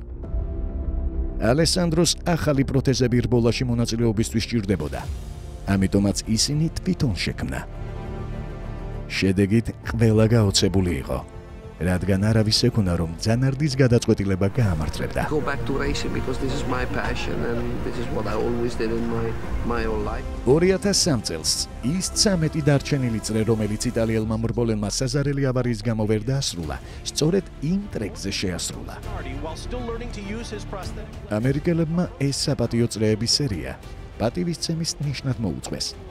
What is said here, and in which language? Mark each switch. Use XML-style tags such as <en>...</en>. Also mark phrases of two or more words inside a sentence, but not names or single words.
<ka>ალესანდროს ახალი პროთეზები რბოლაში მონაწილეობისთვის სჭირდებოდა. ამიტომაც ისინი თვითონ შექმნა. შედეგით ყველა გაოცებული იყო, რადგან არავის ეკუნა, რომ ძანარდის გადაწყვეტილება გაამართლებდა.</ka> <en>Go back to racing because this is my passion and this is what I always did in my whole life.</en> <ka>2003 წელს ის 13 დარჩენილი წრე, რომელიც იტალიელმა მრბოლელმა საზარელი ავარიის გამო ვერ დაასრულა, სწორედ იმ ტრეკზე შეასრულა. ამერიკელებმა ეს საპატიო წრეების სერია პატივისცემის ნიშნად მოუწყვეს.</ka>